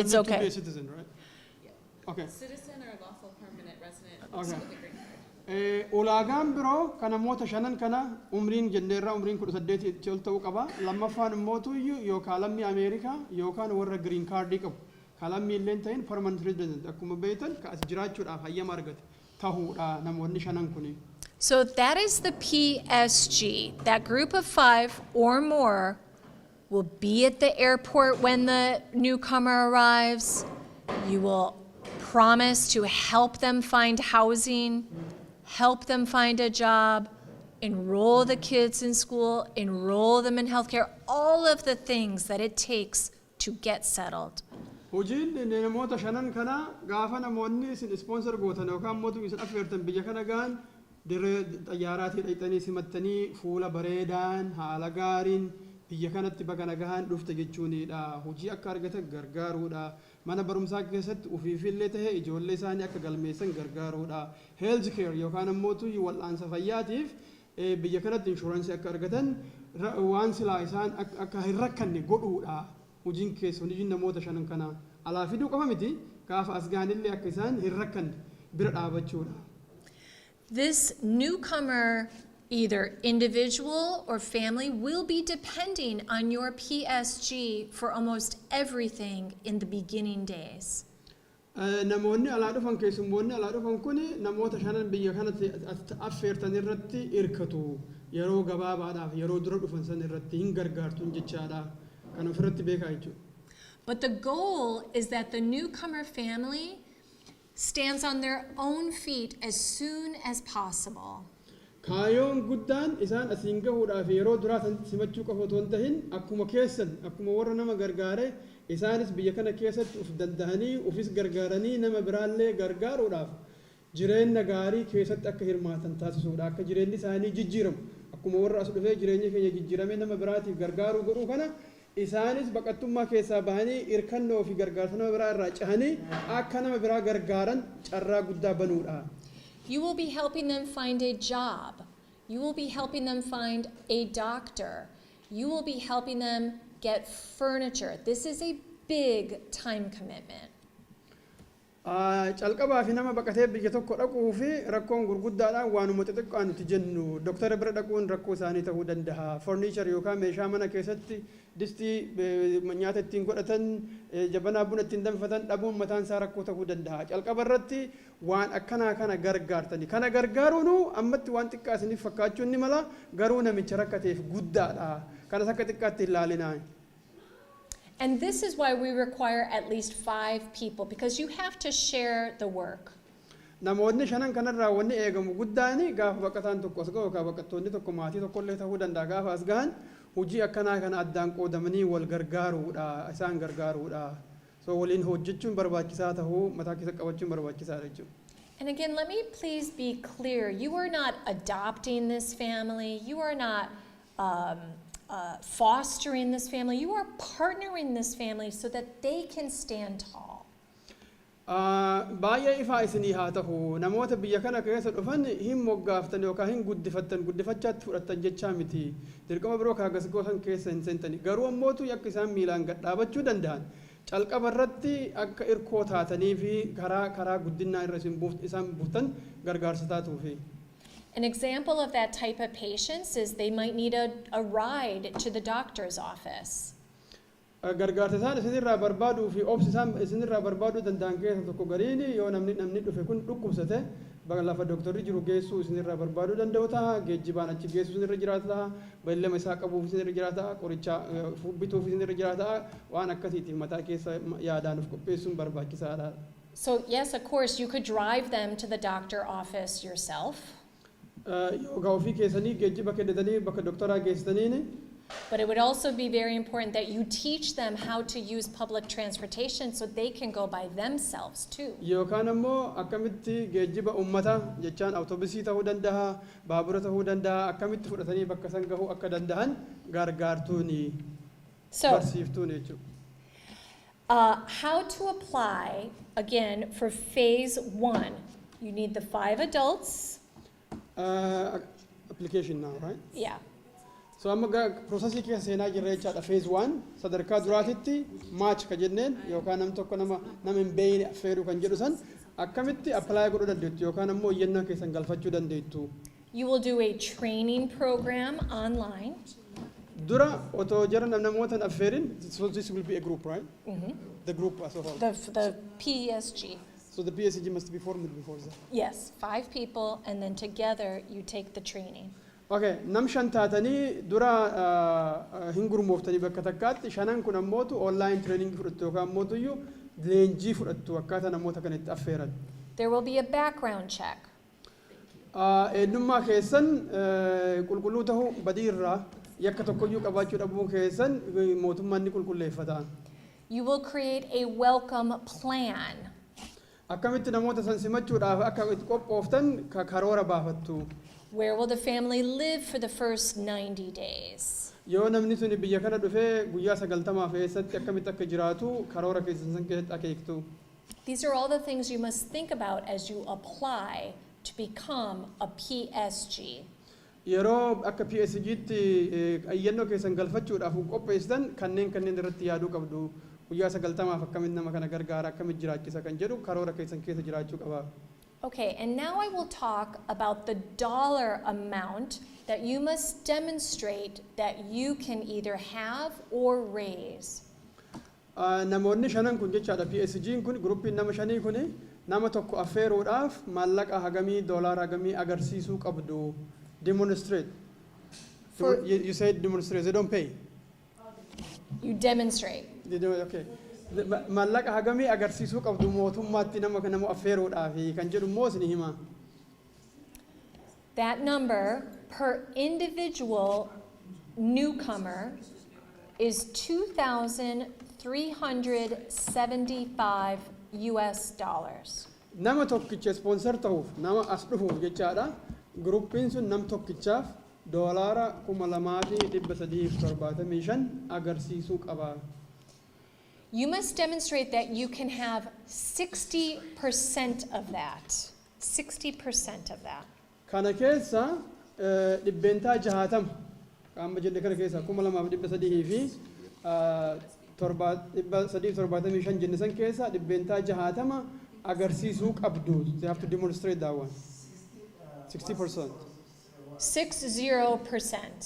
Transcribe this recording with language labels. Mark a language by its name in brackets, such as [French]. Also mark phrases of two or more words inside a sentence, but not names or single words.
[English] It's need to be okay. a citizen, right? Okay. Citizen or lawful permanent resident Okay. with a green card. [Oromo] Ulaagaan biroo kan namoota shanan kana umriin jenneerraa umriin 18 ol ta'uu qaba. Lammaffaan immootu yookaan lammii Ameerikaa yookaan warra [English] green cardii [Oromo] qabu. Kalammii illee ta'in [English] permanent resident [Oromo] akkuma beektan kaas jiraachuudhaaf hayyama argate tahuudha namoonni shanan kuni. [English] So that is the PSG. That group of 5 or more will be at the airport when the newcomer arrives. You will promise to help them find housing, help them find a job, enroll the kids in school, enroll them in healthcare, all of the things that it takes to get settled. [Oromo] Hojiin namoota shanan kana gaafa namoonni isin sponsor gootan yookaan mootu isin affeertan biyya kana gaan dirree xayyaaraatii dhaqxanii simattanii fuula bareedaan haala gaariin biyya kanatti baga nagaan dhufte jechuunidha. Hojii akka argatan gargaaruudha. Mana barumsaa keessatti ufiifillee ta'ee ijoollee isaanii akka galmeessan gargaaruudha. [English] Health care [Oromo] yookaan ammootu wal'aansa fayyaatiif biyya kanatti inshuraansii akka argatan waan silaa isaan akka hin rakkanne godhuudha. Hojiin keessa hojiin namoota shanan kana alaa fiduu qofa miti gaafa as gaanillee akka isaan hin rakkanne bira dhaabachuudha. [English] This newcomer, either individual or family, will be depending on your PSG for almost everything in the beginning days. [Oromo] Namoonni alaa dhufan keessummoonni alaa dhufan kun namoota shanan biyya kanatti affeertan irratti hirkatu yeroo gabaabaadhaaf yeroo dura dhufan san irratti hin gargaartu jechaadha. Kan ofirratti beekaa jechuudha. [English] But the goal is that the newcomer family stands on their own feet as soon as possible. [Oromo] Kaayoon guddaan isaan asiin gahuudhaaf yeroo duraa simachuu qofa otoo hin tahin akkuma keessan akkuma warra nama gargaare isaanis biyya kana keessatti uf dandahanii ufis gargaaranii nama biraallee gargaaruudhaaf jireenya gaarii keessatti akka hirmaatan taasisuudha. Akka jireenyi isaanii jijjiiramu akkuma warra as dhufee jireenya keenya jijjiiramee nama biraatiif gargaaruu godhuu kana isaanis baqattummaa keessaa bahanii hirkannoo fi gargaarsa nama biraa irraa cahanii akka nama biraa gargaaran carraa guddaa banuudha. [English] You will be helping them find a job. You will be helping them find a doctor. You will be helping them get furniture. This is a big time commitment. [Oromo] Calqabaa fi nama baqatee biyya tokko dhaquu fi rakkoon gurguddaadhaan waanuma xixiqqaan nuti jennu doktara bira dhaquun rakkoo isaanii ta'uu danda'a. Furniture yookaan meeshaa mana keessatti distii nyaata ittiin godhatan jabanaa buna ittiin danfatan dhabuun mataan isaa rakkoo ta'uu danda'a. Calqaba irratti waan akkanaa kana gargaartani. Kana gargaaruun ammatti waan xiqqaa isiniif fakkaachuun ni mala garuu namicha rakkateef guddaadha. Kanas akka xiqqaatti hin ilaalinaa. [English] And this is why we require at least 5 people, because you have to share the work. [Oromo] Namoonni shanan kanarraa wanni eegamu guddaani gaafa baqataan tokko as gahu yookaan baqattoonni tokko maatii tokko illee ta'uu danda'a gaafa as gahan hojii akkanaa kana addaan qoodamanii wal gargaaruudha isaan gargaaruudha. So waliin hojjechuun barbaachisaa ta'uu mataa keessa qabachuun barbaachisaadha jechuudha. [English] And again, let me please be clear. You are not adopting this family. You are not fostering this family. You are partnering this family so that they can stand tall. [Oromo] baay'ee ifaa isinii haa ta'u namoota biyya kana keessa dhufan hin moggaaftan yookaan hin guddifachaatti fudhattan jechaa miti dirqama biroo kaagas goosan keessa hin seentani garuu ammootu akka isaan miilaan gad dhaabachuu danda'an calqaba irratti akka irkoo taatanii fi karaa guddinaa irra isaan buuftan gargaarsa taatuufi. [English] An example of that type of patients is they might need a ride to the doctor's office. [Oromo] Gargaarsa isaan isinirraa barbaaduu fi obsi isaan isinirraa barbaaduu danda'an keessa tokko gariin yoo namni dhufe kun dhukkubsate lafa dooktarri jiru geessuu isinirraa barbaaduu danda'u ta'a geejjibaan achi geessuu isinirra jiraata ta'a beellama isaa qabuuf isinirra jiraata ta'a qoricha bituuf isinirra jiraata ta'a waan akkasiitiif mataa keessa yaadaan of qopheessuun barbaachisaadha. [English] So yes, of course, you could drive them to the doctor office yourself. [Oromo] Yoo ofii keessanii geejjiba kennitanii bakka dooktaraa geessitaniini. [English] But it would also be very important that you teach them how to use public transportation so they can go by themselves too. [Oromo] Yookaan ammoo akkamitti geejjiba ummata jechaan awutoobisii ta'uu danda'a, baabura ta'uu danda'a, akkamitti fudhatanii bakka san gahuu akka danda'an gargaartuuni barsiiftuun jechuudha. [English] How to apply again for phase 1? You need the 5 adults. Application now, right? Yeah. [Oromo] So amma processii keessa seenaa jirra jechaadha phase 1 sadarkaa duraatitti match ka jenneen yookaan nam tokko nama hin beeyne affeeruu kan jedhu san akkamitti apply godhuu dandeettu yookaan ammoo iyyannaa keessan galfachuu dandeettu. [English] You will do a training program online. [Oromo] Dura otoo jara namootan affeerin, [English] so this will be a group, right? The group as a whole. The PSG. So the PSG must be formed before that. Yes, 5 people and then together you take the training. [Oromo] Okay, nam shan taatanii dura hin gurmooftanii bakka takkaatti shanan kun ammootu [English] online training [Oromo] fudhattu yookaan ammootuyyuu leenjii fudhattu akkaataa namoota kana itti affeeran. [English] There will be a background check. [Oromo] Eenyummaa keessan qulqulluu ta'uu badii irraa yakka tokkoyyuu qabaachuu dhabuu keessan mootummaan ni qulqulleeffata. [English] You will create a welcome plan. [Oromo] Akkamitti namoota san simachuudhaaf akka itti qophooftan karoora baafattu. [English] Where will the family live for the first 90 days? [Oromo] Yoo namni sun biyya kana dhufee guyyaa 90 keessatti akkamitti akka jiraatu karoora keessan san keessatti akeektu. [English] These are all the things you must think about as you apply to become a PSG. [Oromo] Yeroo akka PSG'tti ayyannoo keessan galfachuudhaaf qopheessitan kanneen irratti yaaduu qabdu. Guyyaa 90 akkamitti nama kana gargaara akkamitti jiraachisa kan jedhu karoora keessan keessa jiraachuu qaba. [English] Okay, and now I will talk about the dollar amount that you must demonstrate that you can either have or raise. [Oromo] Namoonni shanan kun jechaadha PSG'n kun gruppiin nama shanii kun nama tokko affeeruudhaaf maallaqa hagamii doolaara hagamii agarsiisuu qabdu. [English] Demonstrate. You said demonstrate, they don't pay. You demonstrate. Okay. [Oromo] Maallaqa hagamii agarsiisuu qabdu mootummaatti nama affeeruudhaaf kan jedhu immoo isin hima. [English] That number per individual newcomer is $2,375 US. [Oromo] Nama tokkicha sponsor ta'uuf nama as dhufuuf jechaadha. Gruppiin sun nam tokkichaaf doolaara 2,375 agarsiisuu qaba. [English] You must demonstrate that you can have 60% of that. 60% of that. [Oromo] Kana keessa dhibbentaa 60 qaama jenne kana keessa 2,300 fi 375 jenne san keessa dhibbentaa 60 agarsiisuu qabdu. [English] They have to demonstrate that one. 60%. 60%.